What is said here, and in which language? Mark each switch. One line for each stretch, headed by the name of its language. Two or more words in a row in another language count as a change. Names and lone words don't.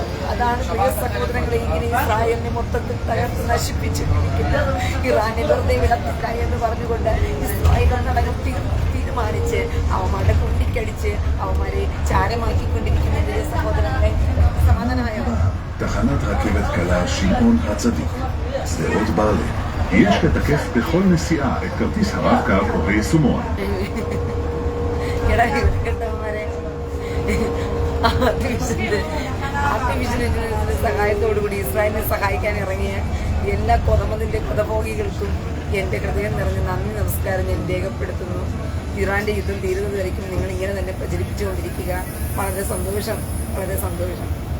Malayalam: അതാണ് പ്രിയ സഹോദരങ്ങളെ, ഇങ്ങനെ ഇസ്രായേലിനെ മൊത്തത്തിൽ തകർത്ത് നശിപ്പിച്ചിരിക്കുന്നത്. ഇറാനെ വെറുതെ വിടത്തില്ല എന്ന് പറഞ്ഞുകൊണ്ട് ഇസ്രായേൽ തീരുമാനിച്ച് അവന്മാരുടെ കുണ്ടിക്കടിച്ച് അവന്മാരെ ചാരമാക്കിക്കൊണ്ടിരിക്കുന്ന പ്രിയ സഹോദരങ്ങളെ, സമാധാനമായോ?
Hebrew: תחנת רכבת קלה שמעון הצדיק, שדרות ברלין. יש לתקף בכל נסיעה את כרטיס הרב-קו או היישומון.
Malayalam: ആർട്ടിഫിഷ്യലിന്റെ സഹായത്തോടുകൂടി ഇസ്രായേലിനെ സഹായിക്കാൻ ഇറങ്ങിയ എല്ലാ കൊതമതിന്റെ കൊതഭോഗികൾക്കും എന്റെ ഹൃദയം നിറഞ്ഞ നന്ദി നമസ്കാരം ഞാൻ രേഖപ്പെടുത്തുന്നു. ഇറാന്റെ യുദ്ധം തീരുന്നത് വരയ്ക്കും നിങ്ങൾ ഇങ്ങനെ തന്നെ പ്രചരിപ്പിച്ചുകൊണ്ടിരിക്കുക. വളരെ സന്തോഷം, വളരെ സന്തോഷം.